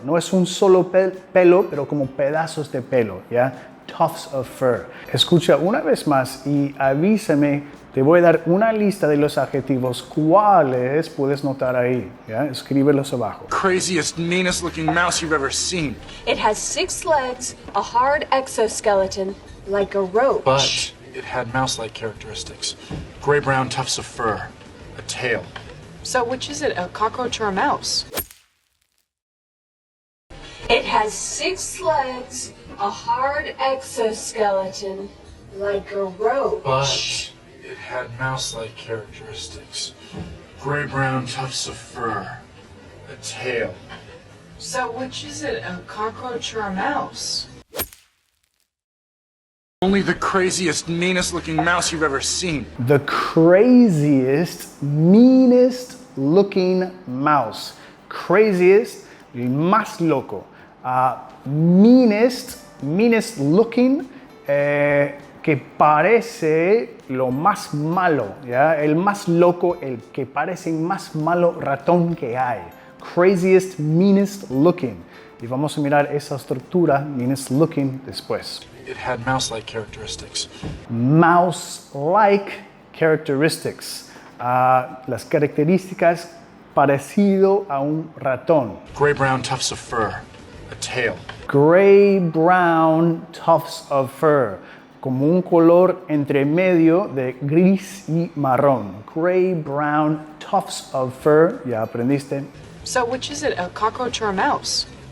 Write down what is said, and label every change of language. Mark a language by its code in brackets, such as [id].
[es] No es un solo pelo, pero como pedazos de pelo, ¿ya? [en] Tufts of fur. [es] Escucha una vez más y avísame. Te voy a dar una lista de los adjetivos. ¿Cuáles puedes notar ahí? ¿Ya? Escríbelos abajo. [en] Craziest, meanest looking mouse you've ever seen. It has 6 legs, a hard exoskeleton, like a roach. But it had mouse-like characteristics. Gray-brown tufts of fur. A tail. So which is it, a cockroach or a mouse? It has 6 legs, a hard exoskeleton, like a roach. But it had mouse-like characteristics. Gray-brown tufts of fur. A tail. So which is it, a cockroach or a mouse? Only the craziest, meanest looking mouse you've ever seen. The craziest, meanest looking mouse. [es] Craziest, el más loco. Meanest looking, que parece lo más malo, ¿ya? El más loco, el que parece más malo ratón que hay. [en] Craziest, meanest looking. [es] Y vamos a mirar esa estructura, meanest looking, después. [en] It had mouse-like characteristics. Mouse-like characteristics. [es] Las características parecido a un ratón. [en] Gray-brown tufts of fur. A tail. Gray-brown tufts of fur. [es] Como un color entre medio de gris y marrón. [en] Gray-brown tufts of fur. [es] ¿Ya aprendiste? [en] So which is it, a cockroach or a mouse?